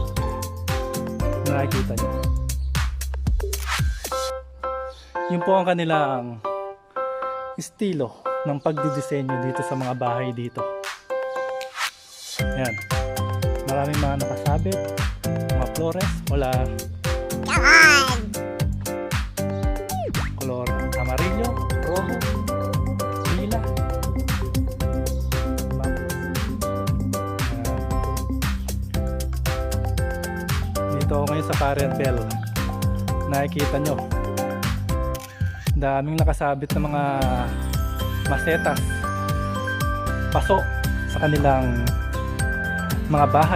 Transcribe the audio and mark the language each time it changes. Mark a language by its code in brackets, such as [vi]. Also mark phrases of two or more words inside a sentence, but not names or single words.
[tl] Nakikita nyo. Yun po ang kanilang estilo ng pagdidisenyo dito sa mga bahay dito. Ayan. Maraming mga nakasabit, mga flores, wala [es] color amarillo, rojo, lila. [tl] Dito ako ngayon sa Parentel. Nakikita nyo, daming nakasabit na mga masetas, paso sa kanilang mga bahay.